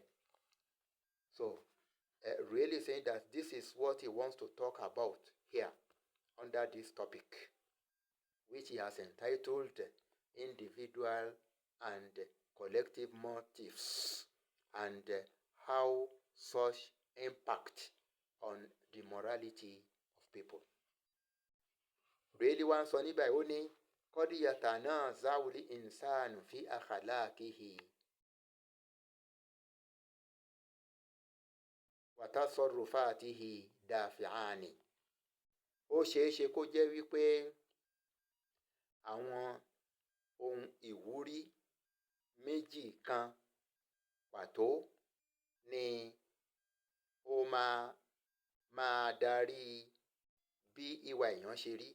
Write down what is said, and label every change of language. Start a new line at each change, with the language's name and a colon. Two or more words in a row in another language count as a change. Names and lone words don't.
English: So really saying that this is what he wants to talk about here under this topic, which he has entitled Individual and Collective Motives and how such impact on the morality of people.
Yoruba: Really wá ń sọ níbà ó ní
Arabic: قد يتنازع الإنسان في أخلاقه وتصرفاته دافعان.
Yoruba: Ó ṣeéṣe kó jẹ́ wípé àwọn ohun ìwúrí méjì kan pàtó ni ó máa darí bí ìwà èèyàn ṣe rí.